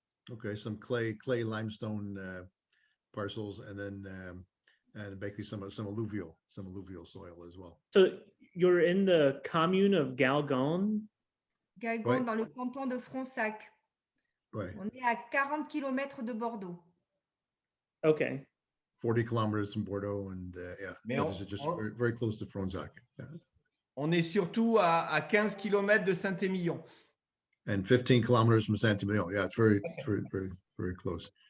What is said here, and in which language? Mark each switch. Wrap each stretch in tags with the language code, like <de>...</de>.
<en>Okay, some clay limestone parcels, and then and basically some alluvial soil as well. So you're in the commune of Galgon?</en> <fr>Galgon, dans le canton de Fronsac.</fr> <en>Right.</en> <fr>On est à 40 km de Bordeaux.</fr> <en>Okay. 40 kilometers from Bordeaux, and this is just very, very close to Fronsac. Yeah.</en> <fr>On est surtout à 15 km de Saint-Emilion.</fr> <en>And 15 kilometers from Saint-Emilion. Yeah, it's very, very close.</en>